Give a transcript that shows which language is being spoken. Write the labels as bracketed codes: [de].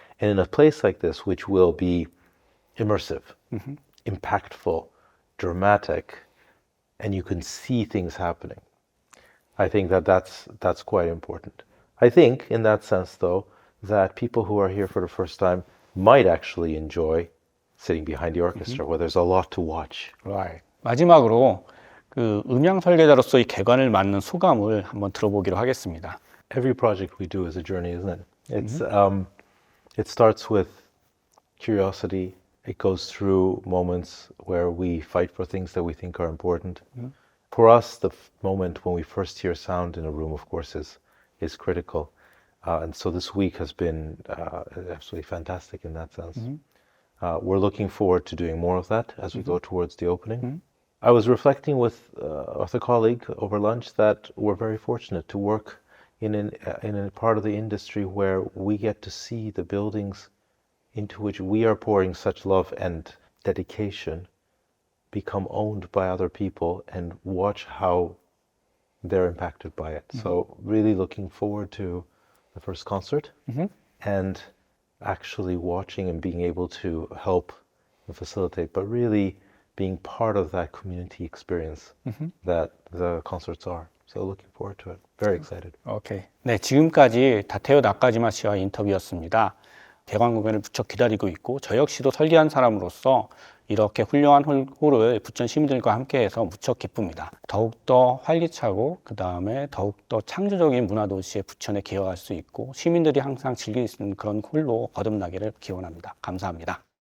[en] And in a place like this, which will be immersive, impactful, dramatic, and you can see things happening, I think that that's quite important. I think, in that sense, though, that people who are here for the first time might actually enjoy sitting behind the orchestra, where there's a lot to watch. Right. [ko] 마지막으로 그 음향 설계자로서의 개관을 맡는 소감을 한번 들어보기로 하겠습니다. [en] Every project we do is a journey, isn't it? It's it starts with curiosity. It goes through moments where we fight for things that we think are important. For us, the moment when we first hear sound in a room, of course, is critical. And so this week has been absolutely fantastic in that sense. We're looking forward to doing more of that as we go towards the opening. I was reflecting with a colleague over lunch that we're very fortunate to work in a part of the industry where we get to see the buildings into which we are pouring such love and dedication become owned by other people and watch how they're impacted by it. So really looking forward to the first concert and actually watching and being able to help and facilitate, but really being part of that community experience that the concerts are. So looking forward to it. Very excited. [ko] 오케이. 네, 지금까지 다테오 나카지마 씨와 인터뷰였습니다. 개관 공연을 무척 기다리고 있고 저 역시도 설계한 사람으로서 이렇게 훌륭한 홀을 부천 시민들과 함께해서 무척 기쁩니다. 더욱더 활기차고 그 다음에 더욱더 창조적인 문화도시에 부천에 기여할 수 있고 시민들이 항상 즐길 수 있는 그런 홀로 거듭나기를 기원합니다. 감사합니다.